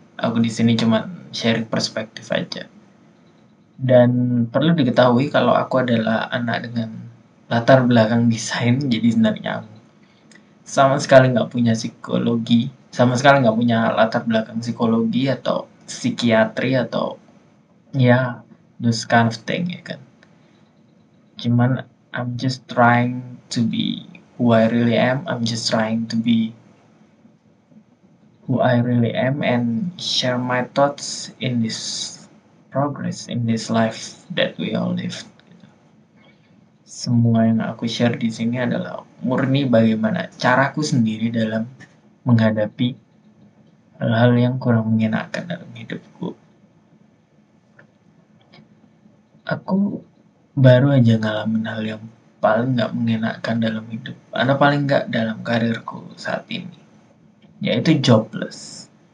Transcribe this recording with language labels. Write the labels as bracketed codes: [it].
[id] Aku di sini cuma sharing perspektif aja. Dan perlu diketahui kalau aku adalah anak dengan latar belakang desain, jadi sebenarnya aku sama sekali nggak punya psikologi, sama sekali nggak punya latar belakang psikologi atau psikiatri atau ya [en] those kind of thing [id] ya kan. Cuman [en] I'm just trying to be who I really am. I'm just trying to be who I really am and share my thoughts in this progress, in this life that we all live. [id] Semua yang aku share di sini adalah murni bagaimana caraku sendiri dalam menghadapi hal-hal yang kurang mengenakan dalam hidupku. Aku baru aja ngalamin hal yang paling gak mengenakan dalam hidup, atau paling gak dalam karirku saat ini, yaitu jobless.